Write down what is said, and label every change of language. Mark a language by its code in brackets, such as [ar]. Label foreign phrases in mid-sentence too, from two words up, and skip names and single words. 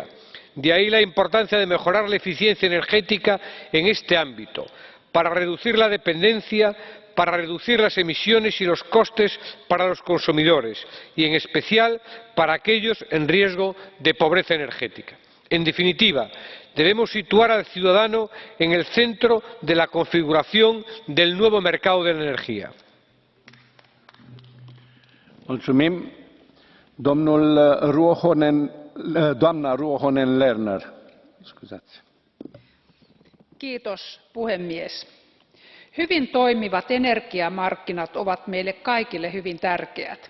[es] De ahí la importancia de mejorar la eficiencia energética en este ámbito, para reducir la dependencia, para reducir las emisiones y los costes para los consumidores y, en especial, para aquellos en riesgo de pobreza energética. En definitiva, debemos situar al ciudadano en el centro de la configuración del nuevo mercado de la energía. [fi] Kiitos, puhemies. Hyvin toimivat energiamarkkinat ovat meille kaikille hyvin tärkeät.